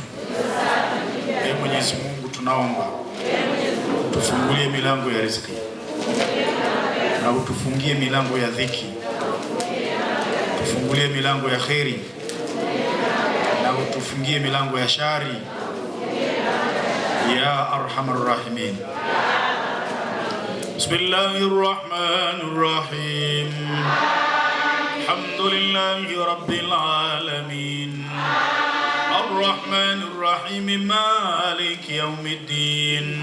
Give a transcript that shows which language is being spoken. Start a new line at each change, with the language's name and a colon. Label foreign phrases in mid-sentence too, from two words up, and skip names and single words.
Swahili: Ee Mwenyezi Mungu, tunaomba tufungulie milango ya riziki na utufungie milango ya dhiki, tufungulie milango ya kheri na utufungie milango ya shari,
Arabic: يا أرحم الراحمين. بسم الله الرحمن الرحيم. الحمد لله رب العالمين. الرحمن الرحيم. مالك يوم الدين.